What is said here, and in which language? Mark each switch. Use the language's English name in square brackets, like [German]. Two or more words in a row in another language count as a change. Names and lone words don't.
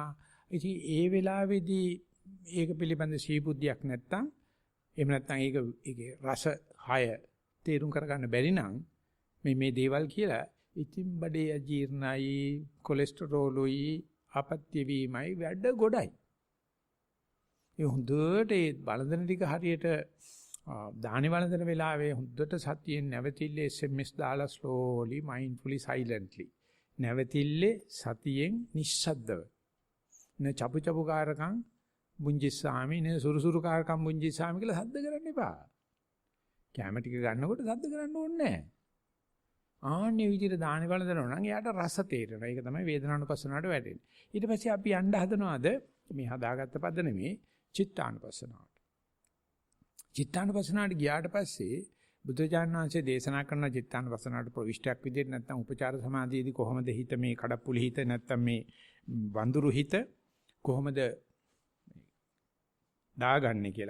[Sinhala] ඉතින් ඒ වෙලාවේදී ඒක පිළිබඳ සීබුද්ධියක් නැත්තම් එහෙම නැත්තම් ඒකේ රස හය තේරුම් කරගන්න බැරි නම් මේ දේවල් කියලා ඉතින් බඩේ අජීර්ණයි කොලෙස්ටරෝලුයි අපත්‍ය වීමයි වැඩ ගොඩයි. ඒ හොඳට ඒ බලඳන ටික හරියට දානි වළඳන වෙලාවේ හොඳට සතියෙන් නැවතිල්ලේ SMS දාලා [English] slowly mindfully silently [Sinhala] නැවතිල්ලේ සතියෙන් නිශ්ශබ්දව [Pali] න චපු චපු කාරකම් බුංජිස්සාමි න සුරුසුරු කාරකම් බුංජිස්සාමි [Sinhala] කියලා සද්ද කරන්න එපා. කැම ටික ගන්නකොට සද්ද කරන්න ඕනේ නැහැ. ආන්නේ විදිහට දානි වළඳනවා නම් එයාට රස තේරෙනවා. ඒක තමයි වේදනානුපස්සනාවට වැටෙන්නේ. ඊට පස්සේ අපි යන්න හදනවාද මේ හදාගත්ත පද නෙමේ චිත්තානුපස්සනාවට. චිත්තානුපස්සනාවට ගියාට පස්සේ බුදුරජාණන් වහන්සේ දේශනා කරන චිත්තානුපස්සනාවට ප්‍රවිෂ්ටයක් විදිහට නැත්නම් උපචාර සමාධියේදී කොහොමද හිත මේ කඩප්පුලි හිත නැත්නම් මේ වඳුරු හිත කොහොමද දාගන්නේ කියලා.